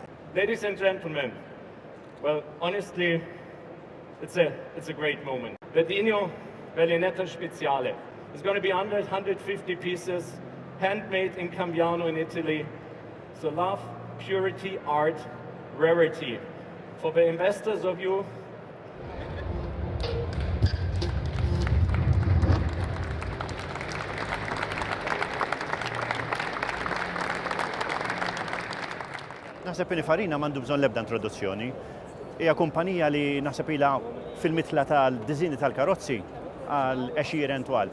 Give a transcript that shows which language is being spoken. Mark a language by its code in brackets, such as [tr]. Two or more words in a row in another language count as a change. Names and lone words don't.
[en] Ladies and gentlemen, well, honestly, it's a great moment. The Dino Berlinetta Speziale is going to be under 150 pieces, handmade in Cambiano in Italy. So love, purity, art, rarity. For the investors of you, [mt] Naħseb Pininfarina m'għandu bżonn l-ebda introduzzjoni. Hija kumpanija li naħseb ilha fil-mitla tal-diżini tal-karozzi għal 20 twal.